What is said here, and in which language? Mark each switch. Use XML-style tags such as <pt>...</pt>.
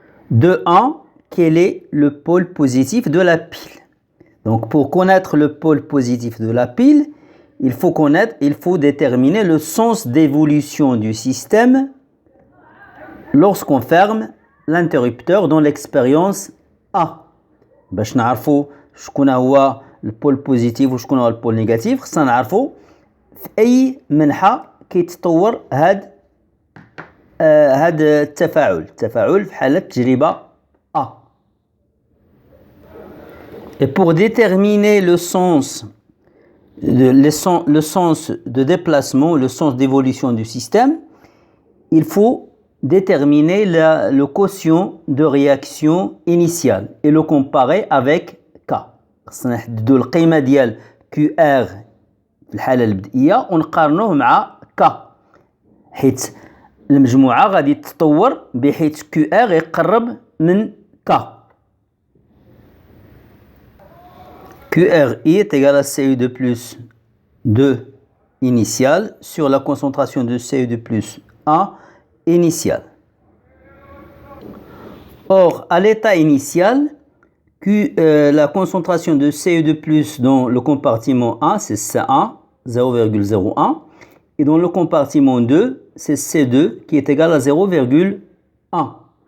<fr>De 1, quel est le pôle positif de la pile? Donc, pour connaître le pôle positif de la pile, il faut déterminer le sens d'évolution du système lorsqu'on ferme l'interrupteur dans l'expérience A.</fr> <ar>باش نعرفوا شكون هو البول بوزيتيف وشكون هو البول نيجاتيف خصنا نعرفوا في أي منحة كيتطور هاد التفاعل في حالة تجربة A.</ar> <fr>Et pour déterminer le sens de déplacement, le sens d'évolution du système, il faut déterminer le quotient de réaction initiale et le comparer avec K.</fr> <ar>خصنا نحددوا القيمة ديال QR في الحالة البدئية ونقارنوه مع K حيث المجموعة غادي تتطور بحيث QR يقرب من K.</ar> <fr>QRI est égal à CU2+2 initial sur la concentration de CU2+1 initial. Or, à l'état initial, la concentration de CU2+ dans le compartiment 1, c'est C1, 0,01. Et dans le compartiment 2, c'est C2 qui est égal à 0,1. 1.</fr>